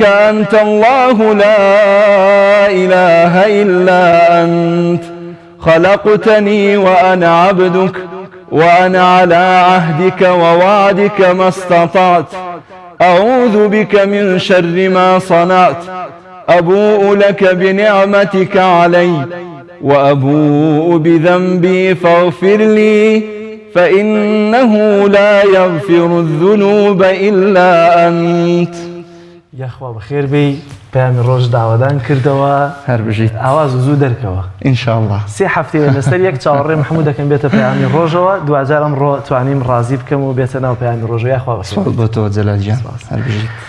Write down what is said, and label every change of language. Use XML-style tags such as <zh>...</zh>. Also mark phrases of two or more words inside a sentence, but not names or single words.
<ar>أنت الله لا إله إلا أنت خلقتني وأنا عبدك وأنا على عهدك ووعدك ما استطعت أعوذ بك من شر ما صنعت أبوء لك بنعمتك علي وأبوء بذنبي فاغفر لي فإنه لا يغفر الذنوب إلا أنت.</ar> <ckb>یاخوا بەخێر بی پەیامی ڕۆژ داوادان کردەوە هەر بژیت ئاواز زوو دەرکەوە ئینشاءالله. سێ هەفتەیە لەسەر یەک چاوەڕێم هەموو دەکەم بێتە پەیامی ڕۆژەوە دوجار ئەمڕۆ توانیم ڕازی بکەم و بێتە ناو پەیامی ڕۆژ. یاخوا بەخێر بۆ تۆ جەلال گیان هەر بژیت.</ckb>